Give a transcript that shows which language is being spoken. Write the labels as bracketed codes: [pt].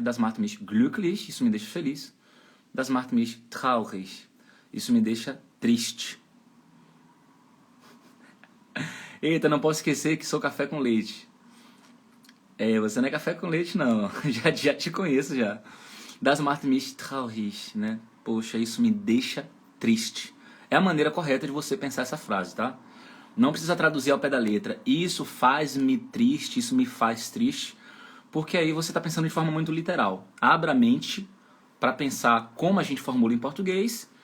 [de] Das macht mich glücklich, [pt] isso me deixa feliz. [de] Das macht mich traurig. [pt] Isso me deixa triste. Eita, não posso esquecer que sou café com leite. Você não é café com leite, não. já te conheço, já. [de] Das macht mich traurig, né? [pt] Poxa, isso me deixa triste. É a maneira correta de você pensar essa frase, tá? Não precisa traduzir ao pé da letra. Isso faz-me triste, isso me faz triste. Porque aí você está pensando de forma muito literal. Abra a mente para pensar como a gente formula em português.